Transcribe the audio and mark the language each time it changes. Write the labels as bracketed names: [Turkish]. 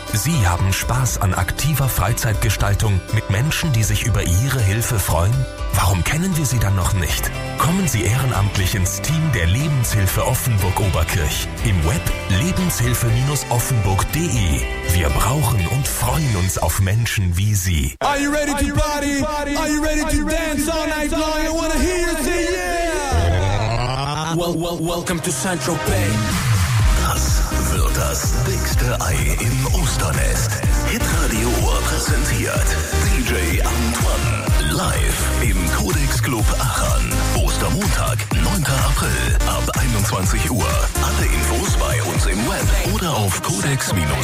[German] Sie haben Spaß an aktiver Freizeitgestaltung mit Menschen, die sich über Ihre Hilfe freuen? Warum kennen wir Sie dann noch nicht? Kommen Sie ehrenamtlich ins Team der Lebenshilfe Offenburg-Oberkirch. Im Web lebenshilfe-offenburg.de. Wir brauchen und freuen uns auf Menschen wie Sie. [English] Are you ready to party? Are you ready to dance all night long? I wanna hear you say yeah! Welcome to Saint-Tropez. [German] Wird das dickste Ei im Osternest. Hitradio präsentiert DJ Antoine live im Codex Club Aachen. Ostermontag, 9. April ab 21 Uhr. Alle Infos bei uns im Web oder auf codex-club.de.